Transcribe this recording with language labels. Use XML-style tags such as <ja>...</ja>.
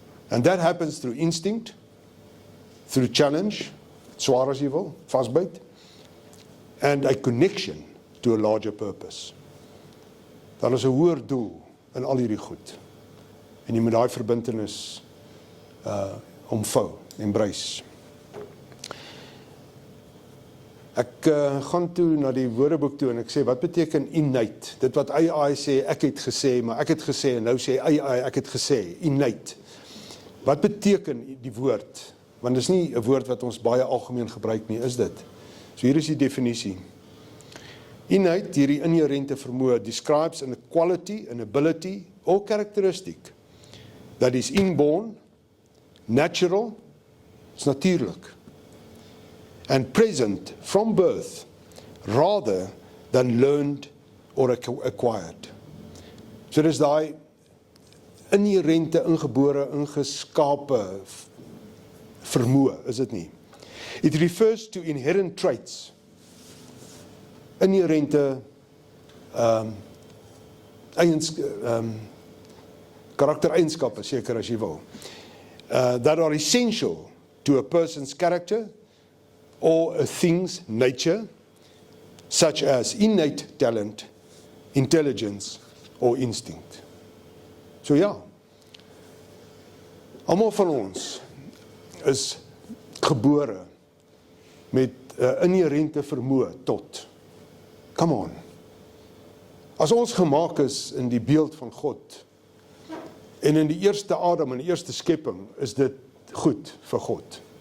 <en>And that happens through instinct, through challenge,</en> <af>swaar as jy wil, vasbyt,</af> <en>and a connection to a larger purpose.</en> <af>Daar is 'n hoër doel in al hierdie goed. En jy moet daai verbintenis omvou, embrace. Ek gaan toe na die woordeboek toe en ek sê, wat beteken innate? Dit wat AI sê, ek het gesê, maar ek het gesê, en nou sê AI, ek het gesê, innate. Wat beteken die woord want dit is nie 'n woord wat ons baie algemeen gebruik nie, is dit. So hier is die definisie.</af> <en>Innate,</en> <af>hierdie inherente vermoë,</af> <en>describes an quality, an ability, or characteristic that is inborn, natural,</en> <af>is natuurlijk,</af> <en>and present from birth, rather than learned or acquired.</en> <af>So dis daai inherente, ingebore, ingeskape vermoë, is dit nie?</af> <en>It refers to inherent traits,</en> <af>inherente karaktereienskappe, seker as jy wil,</af> <en>that are essential to a person's character or a thing's nature, such as innate talent, intelligence or instinct.</en> <af>So ja, almal van ons is gebore met 'n inherente vermoë tot.</af> <en>Come on.</en> <af>As ons gemaak is in die beeld van God, en in die eerste Adam, in die eerste skepping, is dit goed vir God.</af>